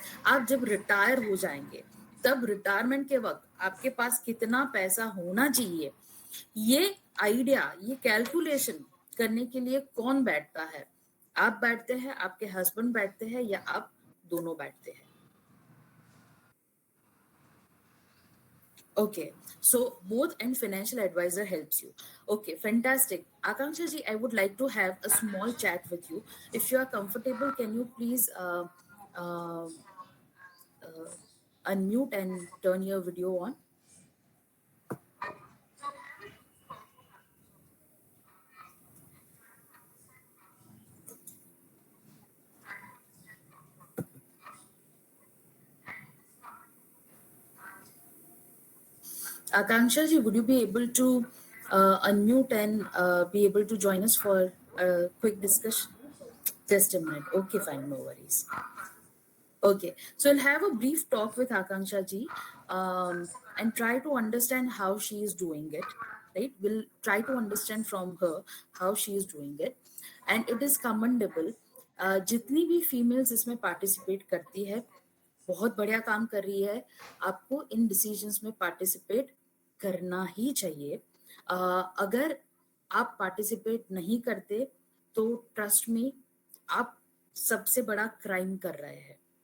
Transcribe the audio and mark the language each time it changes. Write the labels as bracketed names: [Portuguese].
[Hindi] आप जब रिटायर हो जाएंगे तब रिटायरमेंट के वक्त आपके पास कितना पैसा होना चाहिए, ये आइडिया, ये कैलकुलेशन करने के लिए कौन बैठता है? आप बैठते हैं, आपके हस्बैंड बैठते हैं, या आप दोनों बैठते हैं? [English] Okay, so both and financial advisor helps you. Okay, fantastic. Akanksha ji, I would like to have a small chat with you. If you are comfortable, can you please unmute and turn your video on. Akanksha ji, would you be able to unmute and be able to join us for a quick discussion? Just a minute. Okay, fine, no worries. Okay, so I'll have a brief talk with Akanksha ji and try to understand how she is doing it, right? We'll try to understand from her how she is doing it. And it is commendable. [Hindi] जितनी भी females इसमें participate करती है बहुत बढ़िया काम कर रही है. आपको इन डिसीजंस में पार्टिसिपेट करना ही चाहिए. अगर आप पार्टिसिपेट नहीं करते तो ट्रस्ट में आप सबसे बड़ा क्राइम कर रहे हैं.